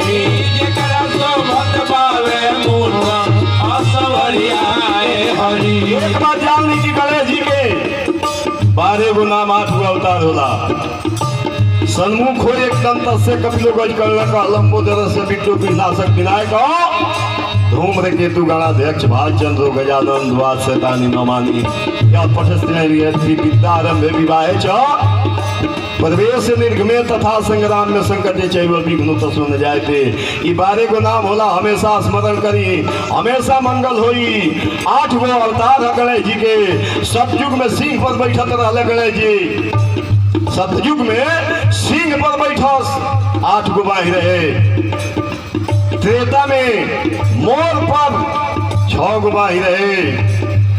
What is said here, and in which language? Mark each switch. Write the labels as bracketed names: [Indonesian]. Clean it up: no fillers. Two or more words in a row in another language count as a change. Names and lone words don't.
[Bhojpuri] जेकरा शोभत बावे मुँह असवरियाए हरि। एक बात जान ली कि गणेश जी के 12 गो नाम 8 गो अवतार होला। [Sanskrit] सन्मुख हो एक दंत से कपिलो गज कर्ण का लंबोदर से बिट्टू विनाशक विनायक धूम्र केतु गणाध्यक्ष भालचंद्र गजानन द्वाद शैतानी नौमानी या पठस्त्री विद्यारंभ विवाह च प्रवेश निर्गमे तथा संग्राम में संकटे चैव विघ्न तस्व न जायते। [Bhojpuri] ई 12 गो नाम होला, हमेशा स्मरण करी, हमेशा मंगल होई। 8 गो अवतार है गणेश जी के। सतयुग में सिंह पर बैठत रहले गणेश जी, सतयुग में सिंह पर बैठस 8 गो बाही रहे। त्रेता में मोर पर 6 गो बाही रहे।